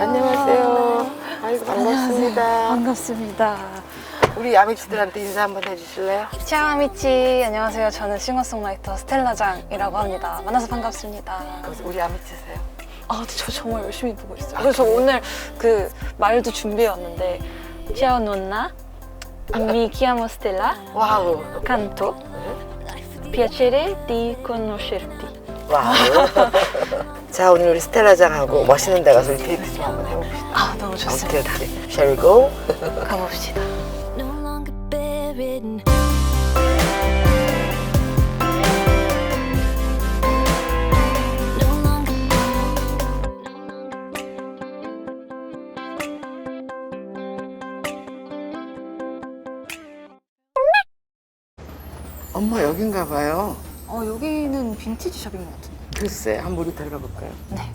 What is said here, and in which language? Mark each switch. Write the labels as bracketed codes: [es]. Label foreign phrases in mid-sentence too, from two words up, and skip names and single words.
[ko] 안녕하세요. 아이고 반갑습니다. 반갑습니다. 우리 야미치들한테 인사 한번 해주실래요? 치아미치 안녕하세요. 저는 싱어송라이터 스텔라장이라고 합니다. 만나서 반갑습니다. 우리 야미치세요? 저 정말 열심히 보고 있어요. 그래서 오늘 그 말도 준비해 왔는데 [it] Ciao nonna, mi chiamo Stella, [ko] 와우. [it] canto, piacere di conoscerti. [ko] 와우. 자, 오늘 우리 스텔라장하고 멋있는 데 가서 우리 데이트 좀 한번 해봅시다. 너무 좋습니다. 오케이. [en] Shall we go? [ko] 가봅시다. [en] no longer bedridden. No longer [ko] 엄마 여긴가 봐요. 여기는 빈티지 샵인 것 같은데. 글쎄, 한번 우리 들어가 볼까요? 네.